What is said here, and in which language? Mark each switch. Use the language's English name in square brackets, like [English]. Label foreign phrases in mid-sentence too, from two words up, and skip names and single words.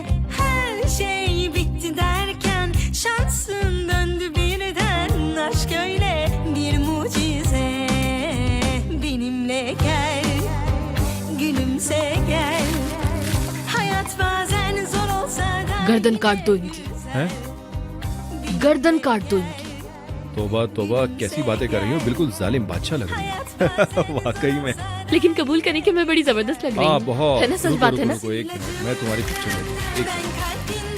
[Turkish] Her şey bitti derken şansın döndü birden. Aşk öyle bir mucize, benimle gel, gülümse gel. Hayat bazen zor olsa da [Hindi] गर्दन काट दो इनकी, हैं? गर्दन काट दो इनकी। तोबा तोबा, कैसी बातें कर रही हो, बिल्कुल जालिम बादशाह लग रही हो। वाकई में। लेकिन कबूल करें कि मैं बड़ी जबरदस्त लग रही हाँ हूँ, बहुत। है ना? सच रुको, बात रुको, है ना? रुको, एक मिनट, मैं तुम्हारी पिक्चर में एक मिनट।